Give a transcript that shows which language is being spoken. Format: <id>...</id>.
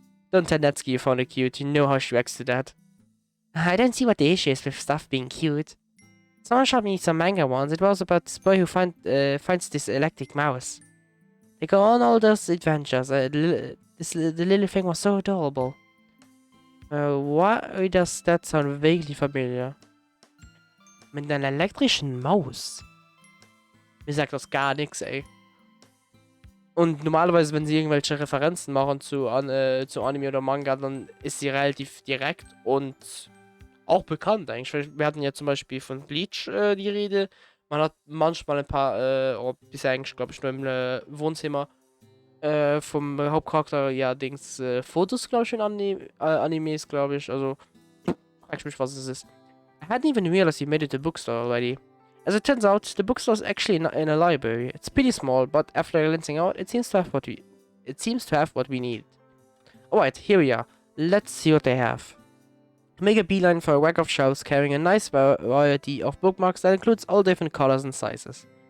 <en>Don't tell Natsuki you found it cute, you know how she reacts to that. I don't see what the issue is with stuff being cute. Someone showed me some manga once. It was about this boy who finds this electric mouse. They go on all those adventures. The little thing was so adorable. Why does that sound vaguely familiar?</en> <de>Mit einer elektrischen Maus? Mir sagt das gar nichts, ey. Und normalerweise, wenn sie irgendwelche Referenzen machen zu Anime oder Manga, dann ist sie relativ direkt und auch bekannt eigentlich. Wir hatten ja zum Beispiel von Bleach die Rede. Man hat manchmal ein paar, bisher eigentlich glaube ich nur im Wohnzimmer vom Hauptcharakter, ja, Fotos, glaube ich, in Animes, glaube ich. Also, frag ich mich, was es ist.</de> <en>I hadn't even realized you made it to the bookstore already. As it turns out, the bookstore is actually in a library. It's pretty small, but after glancing out, it seems to have what we need. Alright, here we are. Let's see what they have. Make a beeline for a rack of shelves carrying a nice variety of bookmarks that includes all different colors and sizes.</en>